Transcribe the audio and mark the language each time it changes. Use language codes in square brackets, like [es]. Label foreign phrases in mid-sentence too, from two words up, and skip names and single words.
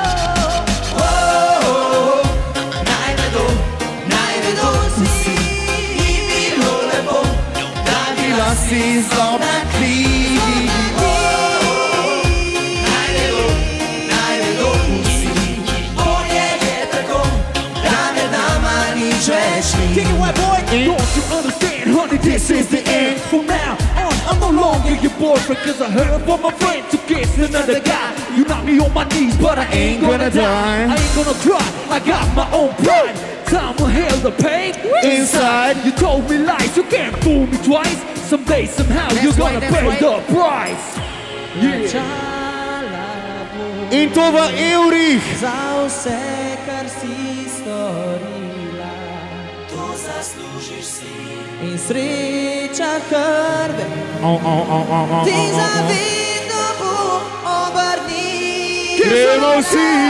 [sl] Naj vedo vsi, ni bilo lepo, da bila si zlobna ti. Naj vedo vsi, bolje je tako, da med nama nič več ni. [en] Kick it, white boy! Don't you understand, honey, this is the end. From now on, I'm no longer your boyfriend, cause I heard from my friend to kiss another guy. You knock me on my knees, but I ain't gonna die. I ain't gonna cry, I got my own pride. Time will heal the pain inside. You told me lies, you can't fool me twice. Someday, somehow, you're gonna pay the price. [sl] In to v evrih. Za vse, kar si storila, to zaslužiš si. In sreča krve ti zavedno bo obrni. Gremo vsi!